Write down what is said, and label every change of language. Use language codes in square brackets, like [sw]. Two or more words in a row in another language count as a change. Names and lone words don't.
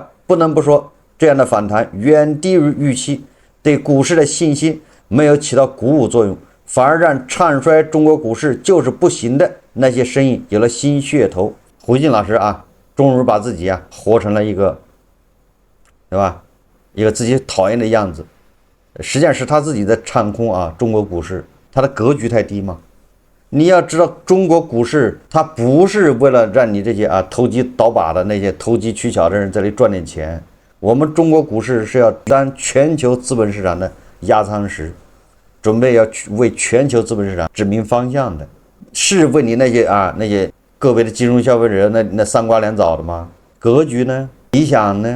[zh] 不能不說，這樣的反彈遠低於預期，對股市的信心沒有起到鼓舞作用，反而讓唱衰中國股市就是不行的那些聲音有了新噱頭。胡一金老師啊，終於把自己啊活成了一個，對吧？一個自己討厭的樣子。實際上是他自己在唱空啊中國股市，他的格局太低嘛。你要知道，中國股市它不是為了讓你這些投機倒把的那些投機取巧的人這裡賺點錢。我們中國股市是要當全球資本市場的壓艙石，準備要為全球資本市場指明方向的，是為你那些個別的金融消費者那三瓜兩棗的嗎？格局呢？理想呢？